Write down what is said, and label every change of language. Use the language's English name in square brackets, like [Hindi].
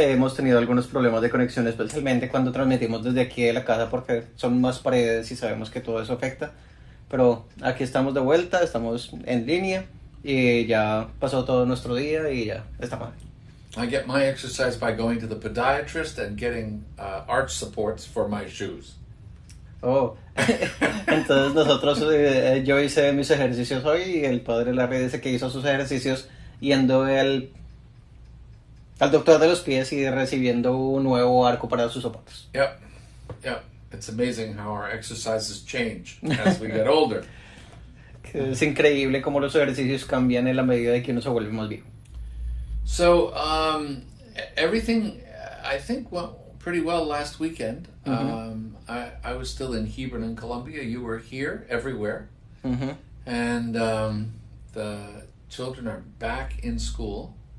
[Spanish] Hemos tenido algunos problemas de conexión, especialmente cuando transmitimos desde aquí de la casa, porque son más paredes y sabemos que todo eso afecta. Pero aquí estamos de vuelta, estamos en línea y ya pasó todo nuestro día y ya estamos. [English] I get my exercise by going to the podiatrist and getting arch supports for my shoes. [Spanish] Oh, entonces nosotros, yo hice mis ejercicios hoy y el padre Larry dice que hizo sus ejercicios yendo al doctor de los pies y recibiendo un nuevo arco para sus zapatos. [English] Yep. It's amazing how our exercises change as we get older. [Spanish] Es increíble cómo los ejercicios cambian en la medida de que uno se vuelve más viejo. [English] So, everything, I think, went pretty well last weekend. I was still in Hebron in Colombia. You were here, everywhere. And the children are back in school.